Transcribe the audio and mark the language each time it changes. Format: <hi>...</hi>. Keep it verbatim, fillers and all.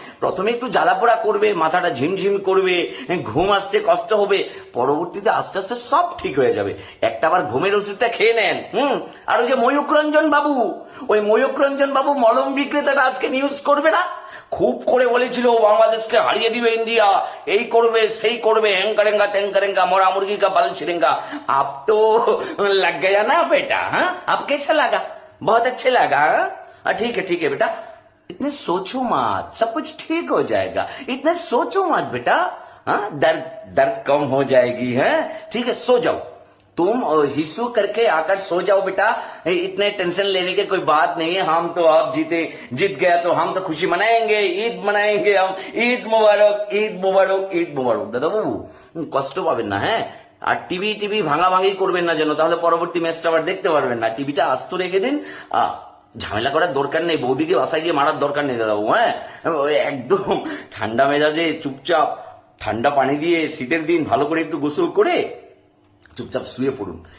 <bn>প্রথমে একটু জ্বালাপোড়া করবে, মাথাটা ঝিমঝিম করবে, ঘুম আসতে কষ্ট হবে, পরবর্তীতে আস্তে আস্তে সব ঠিক হয়ে যাবে। একটা আবার ঘুমের ওষুধটা খেয়ে নেন। হুম আর ওই যে ময়ূকরঞ্জন বাবু, ওই ময়ূকরঞ্জন বাবু মলম বিক্রেতাটা আজকে নিউজ করবে না? খুব করে বলেছিল বাংলাদেশকে হারিয়ে দিবে ইন্ডিয়া, এই করবে সেই করবে,</bn> <hi>হ্যাং করেঙ্গা ত্যাং করেঙ্গা, মরা মুরগি কা বাল ছিড়েঙ্গা।</hi> <bn>আপ তো</bn> <hi>लग गया ना बेटा? हाँ, आप कैसा लगा? बहुत अच्छे लगा। हाँ? हाँ, ठीक है ठीक है बेटा, इतने सोचो मत, सब कुछ ठीक हो जाएगा, इतने सोचो मत बेटा। हाँ, दर्द दर्द कम हो जाएगी। है ठीक है, सो जाओ तुम, और हिस्सू करके आकर सो जाओ बेटा। ए, इतने टेंशन लेने की कोई बात नहीं है। हम तो आप जीते जीत गया तो हम तो खुशी मनाएंगे, ईद मनाएंगे हम। ईद मुबारक, ईद मुबारक, ईद मुबारक</hi> <bn>দাদা বাবু। হুম, কষ্ট পাবেন না, হ্যাঁ? আর টিভি টিভি ভাঙাভাঙি করবেন না যেন, তাহলে পরবর্তী ম্যাচটা আবার দেখতে পারবেন না। টিভিটা আস্ত রেখে দিন, আ, ঝামেলা করার দরকার নেই, বৌদিকে বাসায় গিয়ে মারার দরকার নেই দাদা বাবু। হ্যাঁ, ওই একদম ঠান্ডা মেজাজে চুপচাপ ঠান্ডা পানি দিয়ে শীতের দিন ভালো করে একটু গোসল করে চুপচাপ শুয়ে পড়ুন।</bn>